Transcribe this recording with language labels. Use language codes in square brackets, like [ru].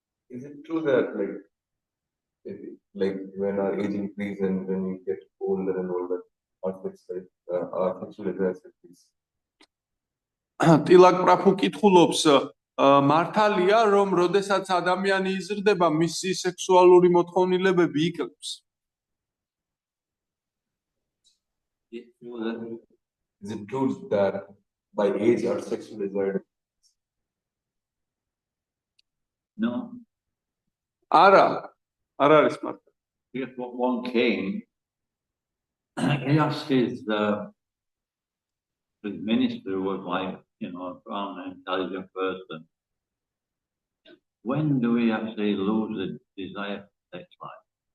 [en] Is it true that like when our age increases and when we get older and older, our sexual desires increase? [ka] ტილაკ უკითხულობს მართალია რომ როდესაც ადამიანი იზრდება მისი სექსუალური მოთხოვნილებები იკლებს. [en] Is it true that by age our sexual desire? No. [ka] არა არის მართლა. [en] Here's what one king, he asked his minister, who was like, you know, a brown and intelligent person, when do we actually lose the desire for sex life?